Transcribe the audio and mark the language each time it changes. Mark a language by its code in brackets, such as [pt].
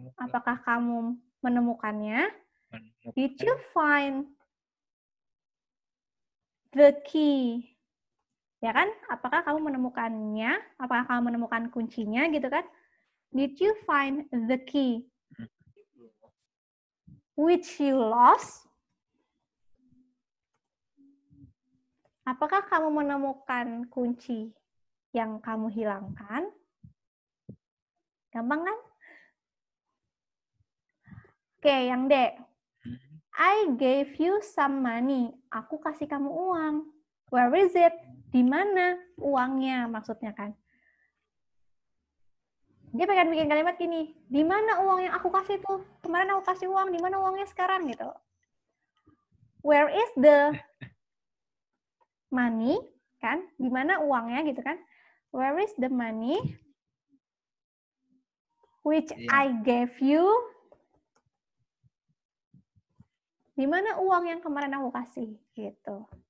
[id] Apakah kamu menemukannya? [en] Did you find the key? [id] Ya kan? Apakah kamu menemukannya? Apakah kamu menemukan kuncinya gitu kan? [en] Did you find the key which you lost? [id] Apakah kamu menemukan kunci yang kamu hilangkan? Gampang kan? Oke, yang D. [en] I gave you some money. [id] Aku kasih kamu uang. [en] Where is it? [id] Di mana uangnya maksudnya kan? Dia pengen bikin kalimat gini, di mana uang yang aku kasih tuh? Kemarin aku kasih uang, di mana uangnya sekarang gitu. [en] Where is the money? [id] Kan? Di mana uangnya gitu kan? [en] Where is the money which I gave you? [id] Di mana uang yang kemarin aku kasih gitu.